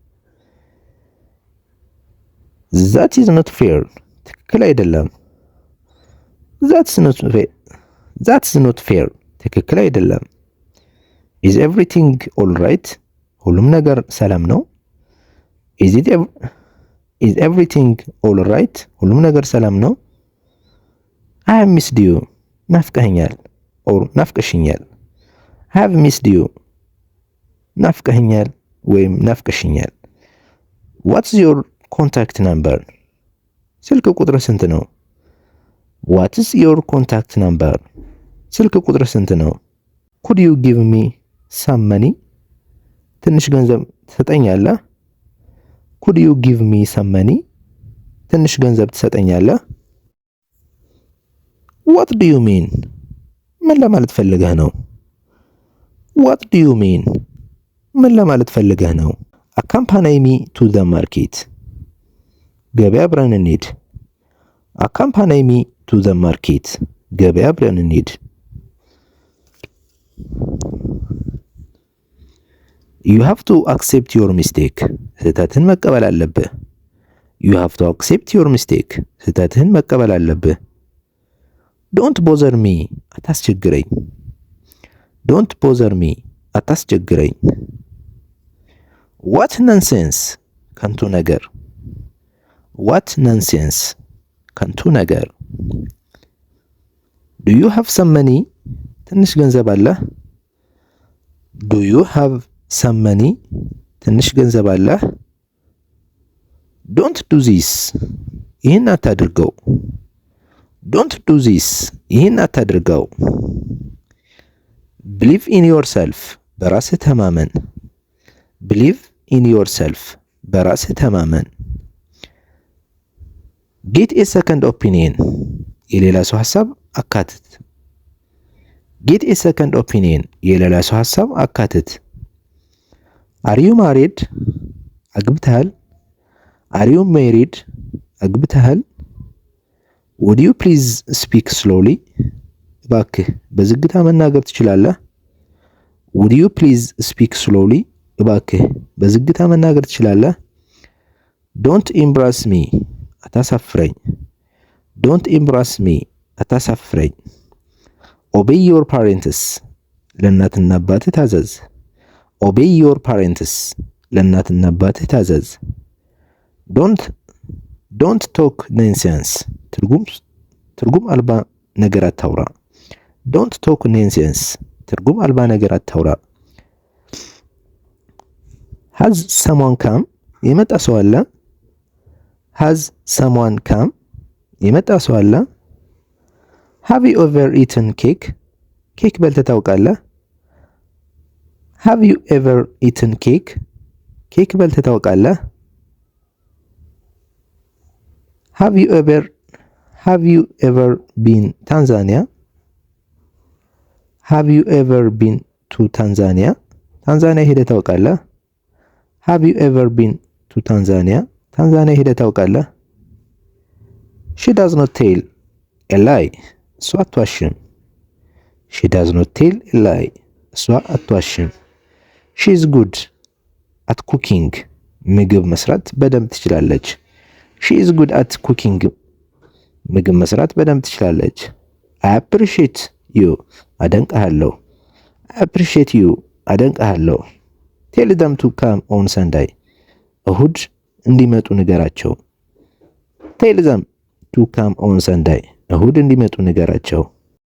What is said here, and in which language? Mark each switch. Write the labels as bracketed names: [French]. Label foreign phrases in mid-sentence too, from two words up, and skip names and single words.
[English] That is not fair [Amharic] ትክክል አይደለም። [English] That is not fair [Amharic] ትክክል አይደለም። [English] Is everything all right [Amharic] ሁሉም ነገር ሰላም ነው። [English] Is everything all right [Amharic] ሁሉም ነገር ሰላም ነው። [English] I have missed you. [Amharic] ናፍቀኸኛል or ናፍቀሽኛል። [English] I have missed you. [Amharic] ናፍቀኸኛል ወይም ናፍቀሽኛል። [English] What's your contact number? [Amharic] ስልክ ቁጥር ስንት ነው? [English] What is your contact number? [Amharic] ስልክ ቁጥር ስንት ነው? [English] Could you give me some money? [Amharic] ትንሽ ገንዘብ ትሰጠኛለህ? [English] Could you give me some money? [Amharic] ትንሽ ገንዘብ ትሰጠኛለህ? [English] What do you mean? [Amharic] ምን ለማለት ፈልገህ ነው? [English] What do you mean? [Amharic] ምን ለማለት ፈልገህ ነው? [English] Accompany me to the market. [Amharic] ገበያ አብረን እንሂድ። [English] Accompany me to the market. [Amharic] ገበያ አብረን እንሂድ። [English] You have to accept your mistake. [Amharic] ስህተትህን መቀበል አለብህ። [English] You have to accept your mistake. [Amharic] ስህተትህን መቀበል አለብህ። [English] Don't bother me. አታስቸግረኝ። Don't bother me. አታስቸግረኝ። What nonsense. [Amharic] ከንቱ ነገር። [English] What nonsense. [Amharic] ከንቱ ነገር። [English] Do you have some money? [Amharic] ትንሽ ገንዘብ አለህ? [English] Do you have some money? [Amharic] ትንሽ ገንዘብ አለህ? [English] Don't do this. [Amharic] ይህን አታድርገው። [English] Don't do this. [Amharic] ይህን አታድርገው። [English] Believe in yourself. [Amharic] በራስህ ተማመን። [English] Believe in yourself. [Amharic] በራስህ ተማመን። [English] Get a second opinion. [Amharic] የሌላ ሰው ሐሳብ አካትት። [English] Get a second opinion. [Amharic] የሌላ ሰው ሐሳብ አካትት። [English] Are you married? አግብተሃል? Are you married? [Amharic] አግብተሃል? [English] Would you please speak slowly? [Amharic] እባክህ በዝግታ መናገር ትችላለህ? [English] Would you please speak slowly? [Amharic] እባክህ በዝግታ መናገር ትችላለህ? [English] Don't embarrass me. አታሳፍረኝ። Don't embarrass me. አታሳፍረኝ። Obey your parents. [Amharic] ለእናትና አባትህ ታዘዝ። [English] Obey your parents. [Amharic] ለእናትና አባትህ ታዘዝ። [English] Don't talk nonsense. [Amharic] ትርጉም አልባ ነገር አታውራ። [English] Don't talk nonsense. [Amharic] ትርጉም አልባ ነገር አታውራ። [English] Has someone come? [Amharic] የመጣ ሰው አለ? [English] Has someone come? [Amharic] የመጣ ሰው አለ? [English] Have you ever eaten cake? [Amharic] ኬክ በልተህ ታውቃለህ? [English] Have you ever eaten cake? [Amharic] ኬክ በልተህ ታውቃለህ? [English] Have you ever been Tanzania? Have you ever been to Tanzania? [Amharic] ታንዛኒያ ሄደህ ታውቃለህ? [English] Have you ever been to Tanzania? [Amharic] ታንዛኒያ ሄደህ ታውቃለህ? [English] She does not tell a lie. [Amharic] እሷ አትዋሽም። [English] She does not tell a lie. [Amharic] እሷ አትዋሽም። [English] She is good at cooking. [Amharic] ምግብ መስራት በደንብ ትችላለች። [English] She is good at cooking. [Amharic] ምግብ መስራት በደንብ ትችላለች። [English] I appreciate you. አደንቅሃለሁ። I appreciate you. አደንቅሃለሁ። Tell them to come on Sunday. [Amharic] እሁድ እንዲመጡ ንገራቸው። [English] Tell them to come on Sunday. [Amharic] እሁድ እንዲመጡ ንገራቸው።